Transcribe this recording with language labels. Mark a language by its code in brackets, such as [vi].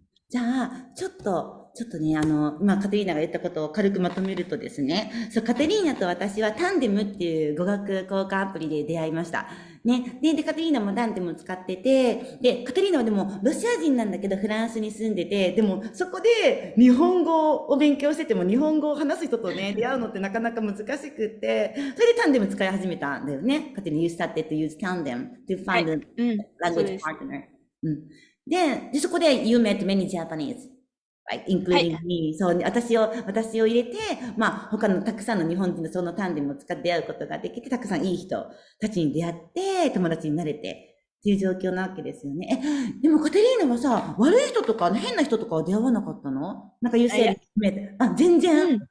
[ja] じゃあ、ちょっとね、今、カテリーナが言ったことを軽くまとめるとですね、そう、カテリーナと私はタンデムっていう語学交換アプリで出会いました。ね。で、カテリーナもタンデムを使ってて、で、カテリーナはでも、ロシア人なんだけど、フランスに住んでて、でも、そこで日本語を勉強してても、日本語を話す人とね、出会うのってなかなか難しくって、それでタンデム使い始めたんだよね。 [en] カテリーナ、you started to use tandem to find a language partner. [ja] で、そこで [en] you met many Japanese, right? Including me. [ja] そう、私を入れて、まあ、他のたくさんの日本人のそのタンデムを使って出会うことができて、たくさんいい人たちに出会って、友達になれて、っていう状況なわけですよね。でもカテリーナはさ、悪い人とか、変な人とかは出会わなかったの？なんか [en] you said, [ja] 全然。